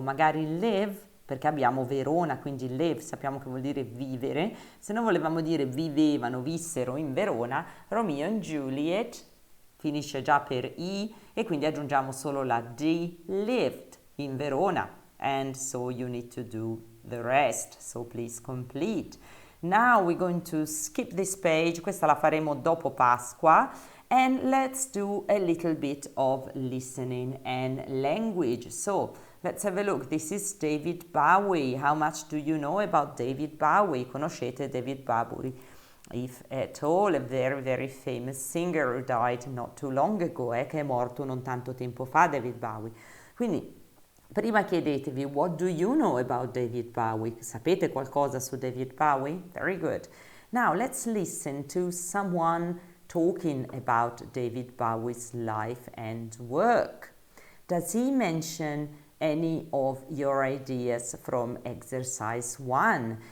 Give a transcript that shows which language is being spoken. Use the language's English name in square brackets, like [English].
[Italian] Magari live, perché abbiamo Verona, quindi live sappiamo che vuol dire vivere. Se non volevamo dire vivevano, vissero in Verona, Romeo and Juliet finisce già per i e quindi aggiungiamo solo la d, [English] lived in Verona. And so you need to do the rest, so please complete. Now we're going to skip this page, [Italian] questa la faremo dopo Pasqua, [English] and let's do a little bit of listening and language. So let's have a look. This is David Bowie. How much do you know about David Bowie? [Italian] Conoscete David Bowie? [English] If at all, a very, very famous singer who died not too long ago, [Italian] che è morto non tanto tempo fa, [English] David Bowie. [Italian] Quindi prima chiedetevi, [English] what do you know about David Bowie? [Italian] Sapete qualcosa su David Bowie? [English] Very good. Now let's listen to someone talking about David Bowie's life and work. Does he mention any of your ideas from exercise 1?